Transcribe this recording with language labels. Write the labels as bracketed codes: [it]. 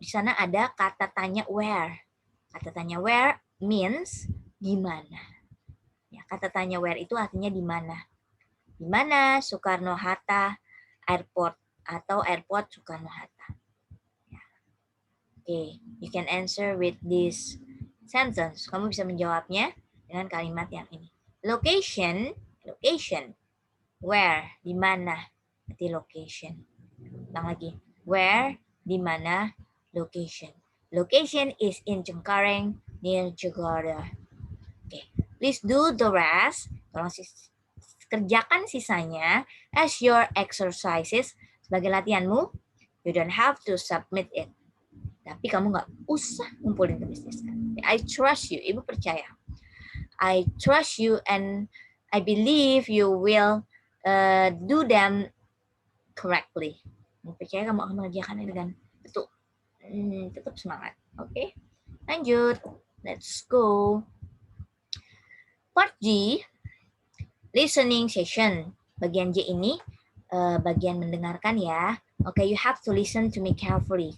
[id] Di sana ada kata tanya where. Kata tanya where means di mana. Ya, kata tanya where itu artinya di mana. Di mana Soekarno-Hatta Airport atau Airport Soekarno-Hatta. [en] Okay, you can answer with this sentence. [id] Kamu bisa menjawabnya dengan kalimat yang ini. Location, where, di mana, berarti location. Ulang lagi, where, di mana, location. [en] Location is in Cengkareng, near Jakarta. Okay, please do the rest. [id] Tolong kerjakan sisanya [en] as your exercises [id] sebagai latihanmu. [en] You don't have to submit it. [id] Tapi kamu nggak usah ngumpulin tulis kan. [en] I trust you, [id] ibu percaya. [en] I trust you and I believe you will do them correctly. [id] Ibu percaya kamu akan mengerjakannya dengan betul. Tetap semangat, oke? Okay? Lanjut, [en] let's go. Part G, listening session. [id] Bagian J ini bagian mendengarkan ya. [en] Okay, you have to listen to me carefully.